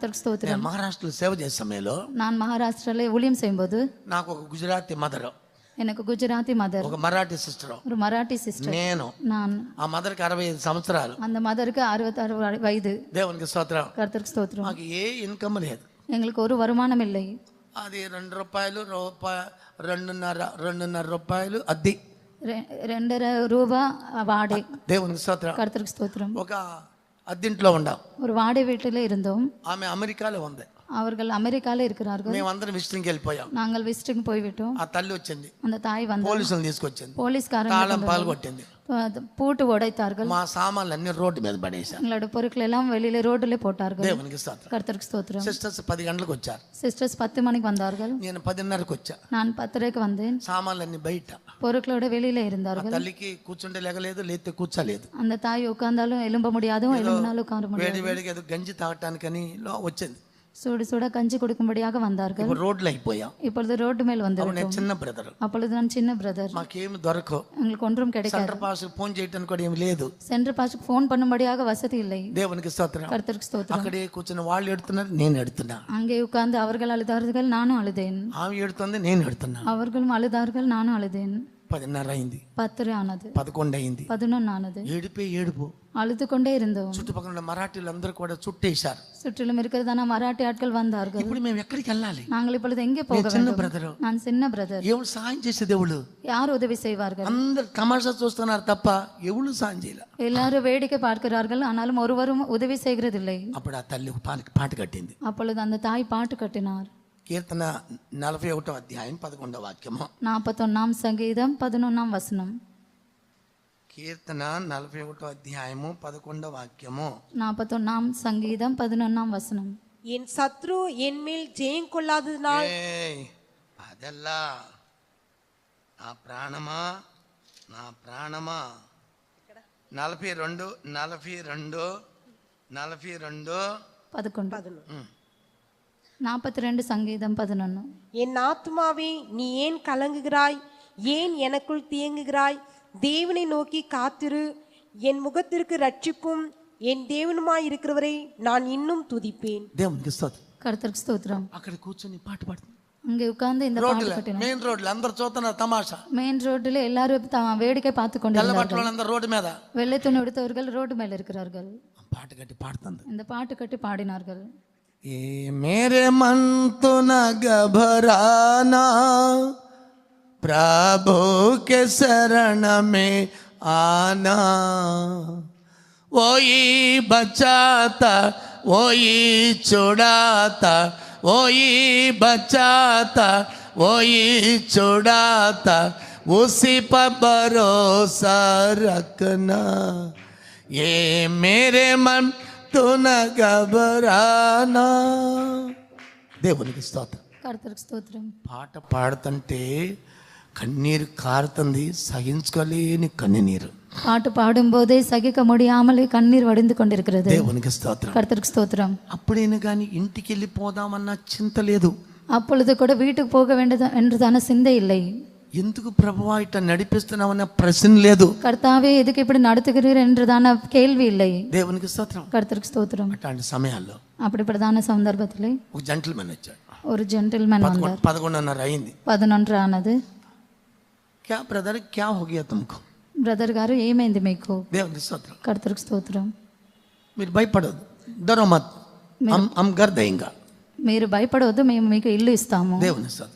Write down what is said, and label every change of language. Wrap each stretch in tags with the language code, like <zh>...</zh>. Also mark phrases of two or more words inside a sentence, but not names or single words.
<te>స్తోత్రం. నేను మహారాష్ట్రలో సేవ చేసే సమయంలో</te> <ta>நான் மகாராஷ்டிரால ஊழியம் செய்யும்போது</ta> <te>నాకు ఒక గుజరాతీ మదర్,</te> <ta>எனக்கு குஜராத்தி மதர்,</ta> <te>ఒక మరాఠీ సిస్టర్,</te> <ta>ஒரு మరాఠీ సిస్టర్,</ta> <te>నేను.</te> <ta>நான்.</ta> <te>ఆ మదర్కి 65 సంవత్సరాలు.</te> <ta>அந்த மதருக்கு 66 வயது.</ta> <te>దేవునికి స్తోత్రం.</te> <ta>கர்த்தருக்கு ஸ்தோத்திரம்.</ta> <te>మాకు ఏ ఇన్కమ్ లేదు.</te> <ta>எங்களுக்கு ஒரு வருமானம் இல்லை.</ta> <te>అది 2 రూపాయలు, 2.5 రూపాయలు అద్దె.</te> <ta>2.5 ரூபாய் வாடகை.</ta> <te>దేవునికి స్తోత్రం.</te> <ta>கர்த்தருக்கு ஸ்தோத்திரம்.</ta> <te>ఒక అద్దెంట్లో ఉండాం.</te> <ta>ஒரு வாடகை வீட்டில் இருந்தோம்.</ta> <te>ఆమె అమెరికాలో ఉంది.</te> <ta>அவர்கள் அமெரிக்கால இருக்கிறார்கள்.</ta> <te>మేమందరం విజిటింగ్కి వెళ్ళిపోయాం.</te> <ta>நாங்கள் விசிட்டிங் போய்விட்டோம்.</ta> <te>ఆ తల్లి వచ్చింది,</te> <ta>அந்த தாய் வந்து</ta> <te>పోలీసులను తీసుకొచ్చింది,</te> <ta>போலீஸ்காரங்க</ta> <te>తాళం పాల్గొట్టింది.</te> <ta>பூட்டு உடைத்தார்கள்.</ta> <te>మా సామాన్లు అన్ని రోడ్డు మీద పడేశారు.</te> <ta>எங்களோட பொருட்கள் எல்லாம் வெளியில ரோட்ல போட்டார்கள்.</ta> <te>దేవునికి స్తోత్రం.</te> <ta>கர்த்தருக்கு ஸ்தோத்திரம்.</ta> <te>సిస్టర్స్ 10 గంటలకు వచ్చారు.</te> <ta>சிஸ்டர்ஸ் 10 மணிக்கு வந்தார்கள்.</ta> <te>నేను 10:30కి వచ్చా.</te> <ta>நான் 10:30க்கு வந்தேன்.</ta> <te>సామాన్లన్నీ బయట.</te> <ta>பொருட்களோட வெளியில</ta> <te>ఆ</te> <ta>இருந்தார்கள்.</ta> <te>తల్లికి కూర్చుంటే లేగలేదు, లేతే కూర్చోలేదు.</te> <ta>அந்த தாய் உட்கார்ந்தாலும் எழும்ப முடியாதும் எழும்பினாலும் உட்கார</ta> <te>వేడి</te> <ta>முடியாது.</ta> <te>వేడిగా ఏదో గంజి తాగటానికని వచ్చింది.</te> <ta>சுட சுட கஞ்சி குடிக்கும்படியாக வந்தார்கள்.</ta> <te>ఇప్పుడు రోడ్లు అయిపోయాం.</te> <ta>இப்பொழுது ரோட்டு மேல் வந்து</ta> <te>అవును, నేను చిన్న బ్రదర్.</te> <ta>அப்பொழுது நான் சின்ன பிரதர்.</ta> <te>మాకేమి దొరకవు.</te> <ta>எங்களுக்கு ஒன்றும் கிடைக்காது.</ta> <en>center pass</en> <te>ఫోన్ చేయడానికి కూడా ఏమి లేదు.</te> <en>center passக்கு</en> <ta>ஃபோன் பண்ணும்படியாக வசதி இல்லை.</ta> <te>దేవునికి స్తోత్రం.</te> <ta>கர்த்தருக்கு ஸ்தோத்திரம்.</ta> <te>అక్కడే కూర్చుని వాళ్ళు ఎడుతున్నారు, నేను ఎడుతున్నా.</te> <ta>அங்கே உட்கார்ந்து அவர்கள் அழுதார்கள், நானும் அழுதேன்.</ta> <te>ఆమె ఎడుతుంది, నేను ఎడుతున్నా.</te> <ta>அவர்களும் அழுதார்கள், நானும் அழுதேன்.</ta> <te>10:30 అయింది,</te> <ta>10 ஆனது,</ta> <te>11 అయింది.</te> <ta>11 ஆனது.</ta> <te>ఏడుపు.</te> <ta>அழுது கொண்டே இருந்தோம்.</ta> <te>చుట్టుపక్కల ఉన్న మరాఠీలు అందరూ కూడా చుట్టేశారు.</te> <ta>சுற்றிலும் இருக்கிறதான மராட்டி ஆட்கள் வந்தார்கள்.</ta> <te>ఇప్పుడు మేము ఎక్కడికి వెళ్ళాలి?</te> <ta>நாங்கள் இப்பொழுது எங்கே போக</ta> <te>చిన్న</te> <ta>வேண்டும்?</ta> <te>బ్రదర్.</te> <ta>நான் சின்ன பிரதர்.</ta> <te>ఎవరు సాయం చేసే దేవుళ్ళు?</te> <ta>யார் உதவி செய்வார்கள்?</ta> <te>అందరు తమాషా చూస్తున్నారు తప్ప ఎవరు సాయం చేయలే.</te> <ta>எல்லாரும் வேடிக்கை பார்க்கிறார்கள், ஆனாலும் ஒருவரும் உதவி செய்கிறதில்லை.</ta> <te>అప్పుడు ఆ తల్లి ఒక పాట కట్టింది.</te> <ta>அப்பொழுது அந்த தாய் பாட்டு கட்டினார்.</ta> <te>కీర్తన 41వ అధ్యాయం 11వ వాక్యము.</te> <ta>41ஆம் சங்கீதம் 11ஆம் வசனம்.</ta> <te>కీర్తన 41వ అధ్యాయము 11వ వాక్యము.</te> <ta>41ஆம் சங்கீதம் 11ஆம் வசனம். என் சத்ரு என் மேல் ஜெயம் கொள்ளாததினால்</ta> <te>అదెల్లా నా ప్రాణమా 42</te> <ta>42 சங்கீதம் 11. என் ஆத்துமாவே நீ ஏன் கலங்குகிறாய்? ஏன் எனக்குள் தியங்குகிறாய்? தேவனை நோக்கி காத்திரு. என் முகத்திற்கு ரட்சிப்பும் என் தேவனுமாய் இருக்கிறவரை நான் இன்னும் துதிப்பேன்.</ta> <te>దేవునికి స్తోత్రం.</te> <ta>கர்த்தருக்கு ஸ்தோத்திரம்.</ta> <te>అక్కడ కూర్చొని పాట పాడుతుంది.</te> <ta>அங்கே உட்கார்ந்து இந்த பாட்டு</ta> <te>రోడ్ల</te> <ta>கட்டினார்.</ta> <te>మెయిన్ రోడ్లు అందరు చూస్తున్నారు తమాషా.</te> <ta>மெயின் ரோட்டில் எல்லாரும் வேடிக்கை பார்த்து கொண்டிருந்தார்கள்.</ta> <te>తెల్లబట్టలు అందరు రోడ్డు మీద.</te> <ta>வெள்ளை துணி உடுத்தவர்கள் ரோடு மேல் இருக்கிறார்கள்.</ta> <te>పాట కట్టి పాడుతుంది.</te> <ta>இந்த பாட்டு கட்டி பாடினார்கள்.</ta> <hi>ए मेरे मन तू ना घबराना, प्रभु के शरण में आना, वही बचाता, वही छुड़ाता, वही बचाता, वही छुड़ाता, उसी पर भरोसा रखना. ये मेरे मन तू न घबराना.</hi> <te>దేవునికి స్తోత్రం.</te> <ta>கர்த்தருக்கு ஸ்தோத்திரம்.</ta> <te>పాట పాడుతుంటే కన్నీరు కారుతుంది, సహించుకోలేని కన్నీరు.</te> <ta>பாட்டு பாடும்போதே சகிக்க முடியாமல் கண்ணீர் வடிந்து கொண்டிருக்கிறது.</ta> <te>దేవునికి స్తోత్రం.</te> <ta>கர்த்தருக்கு ஸ்தோத்திரம்.</ta> <te>అప్పుడైనా కానీ ఇంటికి వెళ్ళిపోదామన్న చింత లేదు.</te> <ta>அப்பொழுது கூட வீட்டுக்கு போக வேண்டியது என்றுதான சிந்தை இல்லை.</ta> <te>ఎందుకు ప్రభువా ఇట్లా నడిపిస్తున్నామన్న ప్రశ్న లేదు.</te> <ta>கர்த்தாவே எதுக்கு இப்படி நடத்துகிறீர் என்றுதான கேள்வி இல்லை.</ta> <te>దేవునికి స్తోత్రం.</te> <ta>கர்த்தருக்கு ஸ்தோத்திரம்.</ta> <te>అట్లాంటి సమయాల్లో</te> <ta>அப்படிப்பட்டதான சந்தர்ப்பத்திலே</ta> <te>ఒక జెంటిల్మెన్ వచ్చాడు.</te> <ta>ஒரு ஜென்டில்மேன் வந்தார்.</ta> <te>11:30 అయింది.</te> <ta>11 ఆనది.</ta> <hi>क्या ब्रदर क्या हो गया तुमको?</hi> <te>బ్రదర్ గారు ఏమైంది మీకు? దేవునికి స్తోత్రం.</te> <ta>கர்த்தருக்கு ஸ்தோத்திரம்.</ta> <te>మీరు భయపడొద్దు,</te> <hi>डरो मत, हम घर देंगा.</hi> <te>మీరు భయపడవద్దు, మేము మీకు ఇల్లు ఇస్తాము. దేవునికి స్తోత్రం.</te>